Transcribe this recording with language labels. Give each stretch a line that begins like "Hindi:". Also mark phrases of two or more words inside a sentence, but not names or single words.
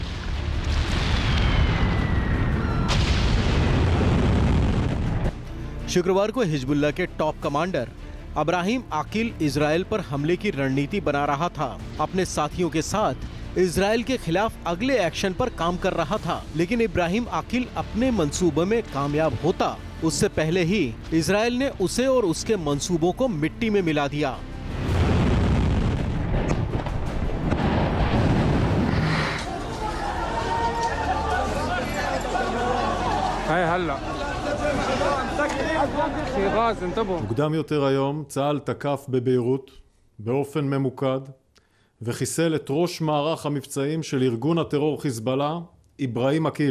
Hindi: शुक्रवार को हिजबुल्लाह के
English: top commander
Hindi: इब्राहिम आकिल इजराइल पर हमले की रणनीति बना रहा था। अपने साथियों के साथ इजराइल के खिलाफ अगले एक्शन पर काम कर रहा था, लेकिन इब्राहिम आकिल अपने मंसूबे में कामयाब होता उससे पहले ही इजराइल ने उसे और उसके मंसूबों को मिट्टी में मिला दिया।
Hebrew: מוקדם יותר היום צה"ל תקף בביירות באופן ממוקד וחיסל את ראש מערך המבצעים של ארגון הטרור חיזבאללה, איברהים עקיל.